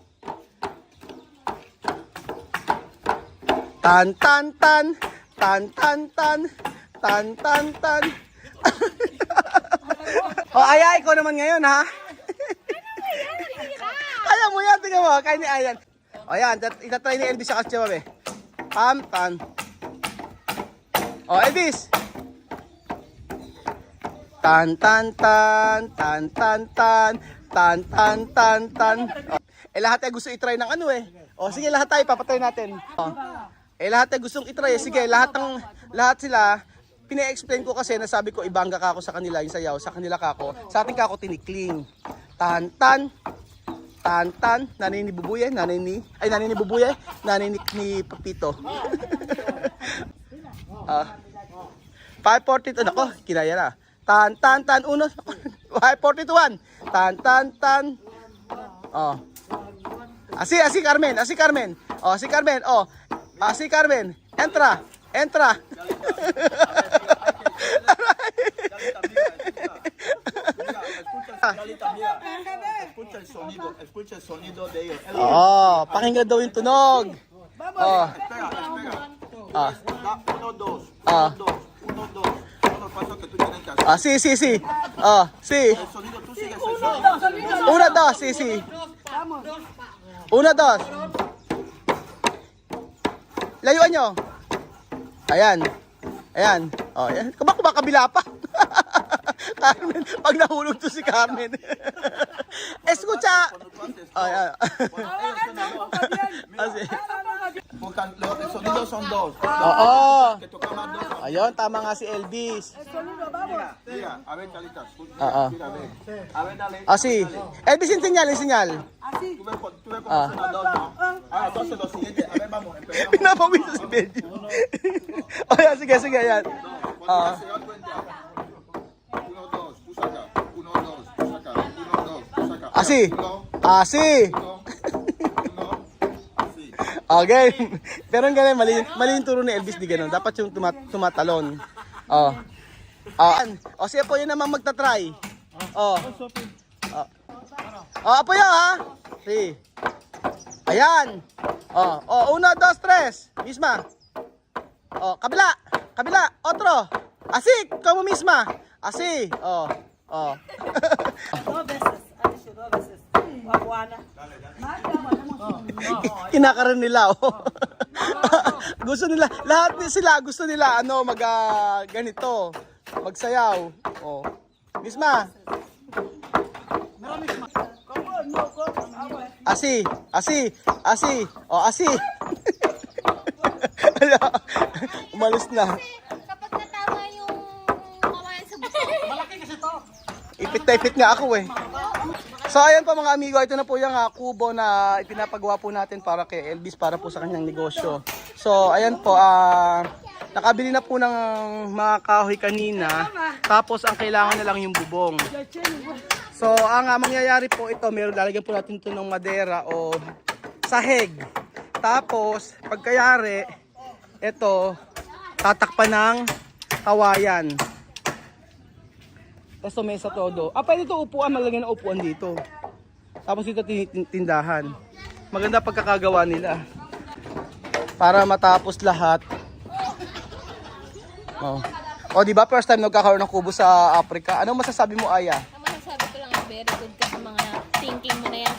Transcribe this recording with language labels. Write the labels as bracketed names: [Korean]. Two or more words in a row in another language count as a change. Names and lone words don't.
[Filipino] Tan tan tan tan tan tan tan tan tan. Aya, ikaw naman ngayon, ha? Ayaw mo yan, tingnan mo, kaya ni Ayan. Ayan, itatry ni Elvis sa kasya, babe. Pam, tan. Elvis. Tan tan tan tan tan tan tan tan tan tan. Lahat ay gusto i-try ng ano eh. Sige, lahat tayo papatry natin. Lahat ay gustong i-try. Sige, lahat sila pina-explain ko kasi nasabi ko ibangga ka ako sa kanila yung sayaw, sa kanila ka ako, sa ating ka ako tinikling. Tan tan tan tan, nanay ni Bubuye, nanay ni Bubuye, nanay ni Papito. 542 nako, kinaya na. Tan tan tan 1 542 1. Tan tan tan. [Spanish] Así Carmen. Si Carmen. Si Carmen. Entra. Escucha el sonido de ellos. [Filipino] Pakinggan daw yung tunog. [Spanish] Espera. 1, 2. 1, 2. Paso que tú tienes que hacer. Sí. Sí. El sonido, tú sigues el sonido. 1, 2, sí. 1, 2. [Filipino] Layuan nyo. Ayan. Yan. Kabila pa. Carmen, pag nahulog to si Carmen. [Spanish] Escucha. Porque el sonido son 2. Que tocamos 2. [Filipino] Ayun, tama nga si Elvis. [Spanish] Mira, a ver, Carita. Mira, a ver. A ver, dale. Sí. Elvis, enseñal. Tú ves cómo suena 2, ¿no? Entonces lo siguiente. A ver, vamos, empezamos. [Filipino] Pinapawisa si Benjo. Sige, ayan. [Spanish] Cuando ya se da cuenta. 1, 2, tú saca. 1, 2, tú saca. 1, 2, tú saca. Así. 1, Así. 1, así. [Filipino] Okay. Pero ang galing, mali yung turo ni Elvis, di ganun. Dapat yung tumatalon. Siya po yun naman magta-try. [Spanish] Apoyo, ha? Si. Ayan. 1, 2, 3. Misma. Kabila. Otro. Así, como misma. Así. [Filipino] Kinakaroon nila, gusto nila, lahat sila gusto nila ganito, magsayaw. [Spanish] Misma. Así. Así. [Filipino] Umalis na. Kapag natama yung kawayan sa buso. Malaki kasi to. Ipit nga ako eh. So ayan po mga amigo, ito na po yung kubo na ipinapagawa po natin para kay Elvis, para po sa kanyang negosyo. So ayan po, nakabili na po ng mga kahoy kanina, tapos ang kailangan na lang yung bubong. So ang mangyayari po ito, lalagyan po natin ito ng madera o sahig. Tapos pagkayari, ito tatakpan ng kawayan. [Spanish] Eso mesa todo. [Filipino] Pwede ito upuan, malagyan ng upuan dito. Tapos ito tindahan. Maganda pagkakagawa nila. para matapos lahat. Oh. O, di ba first time nagkakaroon ng kubo sa Africa? Anong masasabi mo, Aya? Ang masasabi ko lang, [English] very good [Filipino] ka sa mga thinking mo na yan.